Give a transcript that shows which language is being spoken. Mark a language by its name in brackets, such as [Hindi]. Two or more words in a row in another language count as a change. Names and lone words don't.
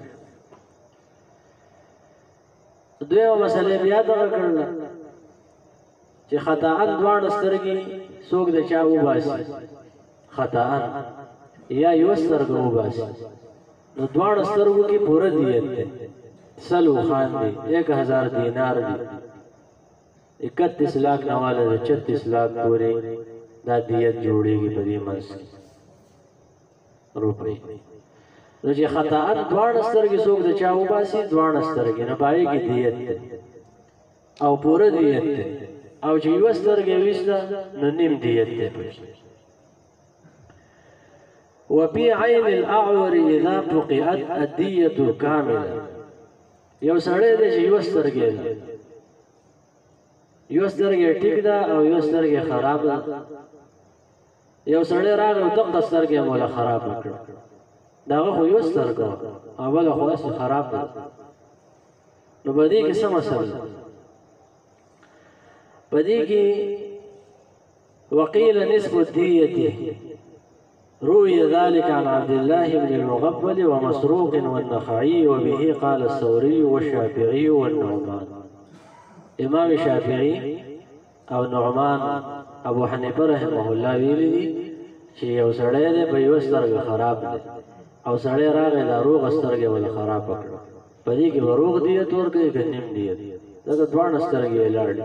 [Pashto] دویمه مسله بیا دغه کړله چې خطاً دواړه سترګې څوک د چا وباسي، خطاً یا یو سترګه وباسي، نو دواړه سترګو کې پوره دیت دی، سلو خان دی، 1000 دینار دی، 31 लाख نواله 36 लाख پورې دا دیت جوړیږي په دې منځ کې روپۍ. نو چې خطاً دواړه سترګې څوک د چا وباسي، دواړه سترګې نو پای کې دیت دی او پوره دیت دی، او چې یو سترګې ویسته نو نیم دیت دی پکې. [Arabic] وفي عين الأعور إذا فقئت الدية كاملة. [Pashto] یو سړی دی چې یو سترګې ده، یو سترګې ټیک ده او یو سترګې خراب ده. یو سړی راغی او دغه سترګې مولا خراب کړه، دغه خو یو سترګه او بله خو هسې خراب ده. نو په دې کې څه مسله؟ په دې کې [Arabic] وقيل نصف الدية. روي ذلك عن عبد الله بن المغفل ومسروق والنخعي، وبه قال الثوري والشافعي والنعمان. [Pashto] امام شافعي او نعمان ابو حنیفه [Arabic] رحمه الله [Pashto] ویلي دي چې یو سړی دی په یو سترګه خراب دی او سړی راغی دا روغ سترګې ولې خراب کړه، په دې کې به روغ دیت ورکوي که نیم دیت؟ دغه دواړه سترګې یې لاړې.